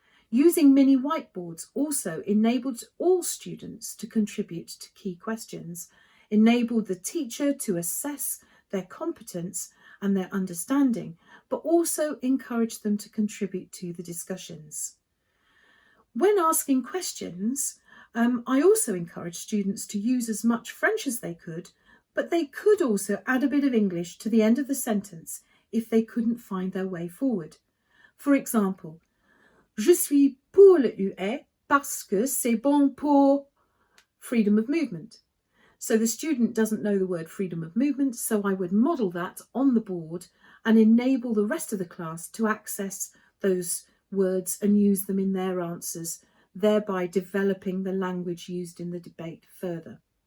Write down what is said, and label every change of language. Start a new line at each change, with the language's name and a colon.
English: Using mini whiteboards also enabled all students to contribute to key questions, enabled the teacher to assess their competence and their understanding, but also encouraged them to contribute to the discussions. When asking questions, I also encouraged students to use as much French as they could, but they could also add a bit of English to the end of the sentence if they couldn't find their way forward. For example,
French: je suis pour le UE parce que c'est bon pour
English: freedom of movement. So the student doesn't know the word freedom of movement, so I would model that on the board and enable the rest of the class to access those words and use them in their answers, thereby developing the language used in the debate further.